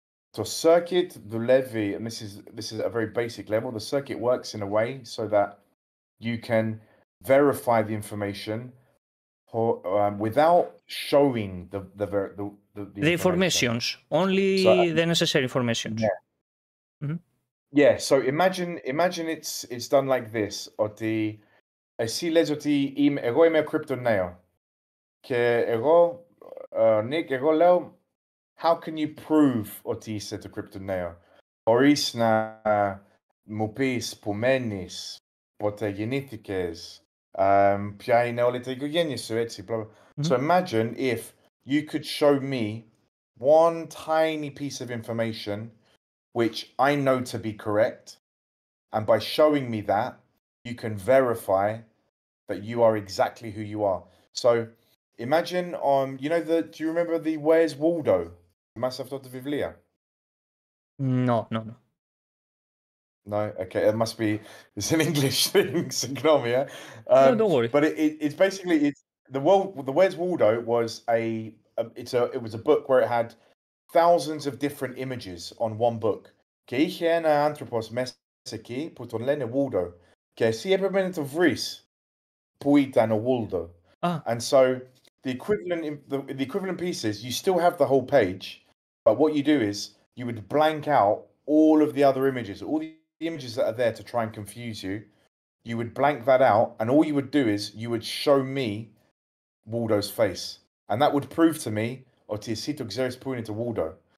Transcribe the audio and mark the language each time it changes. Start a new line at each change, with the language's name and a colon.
Greek: Το circuit δουλεύει,
English: and this is a very basic level, the circuit works in a way so that you can verify the information without showing the informations, only the necessary informations. Yeah, so imagine it's done like this,
Greek: ότι εσύ λες ότι εγώ είμαι crypto νέο και εγώ, Nick, εγώ λέω
English: how can you prove
Greek: ότι είσαι το crypto νέο χωρίς να μου πεις που μένεις, πότε γεννήθηκες, ποια είναι όλη η οικογένεια σου, έτσι.
English: So imagine if you could show me one tiny piece of information which I know to be correct, and by showing me that, you can verify that you are exactly who you are. So imagine you know do you remember the Where's Waldo?
Greek: Θυμάσαι αυτό το βιβλία?
English: No, no, no. No, okay, it must be. It's an English thing.
Greek: Sυγγνώμη, yeah.
English: No, don't worry. But it's basically the Where's Waldo was it was a book where it had thousands of different images on one book.
Greek: Και είχε ένα άνθρωπος μέσα εκεί που τον λένε Waldo. Και εσύ έπρεπε να το βρεις που ήταν ο Waldo.
English: And so the equivalent pieces, you still have the whole page, but what you do is you would blank out all of the other images, all the images that are there to try and confuse you. You would blank that out, and all you would do is you would show me Waldo's face, and that would prove to me
Greek: ότι εσύ το ξέρεις που είναι το Waldo.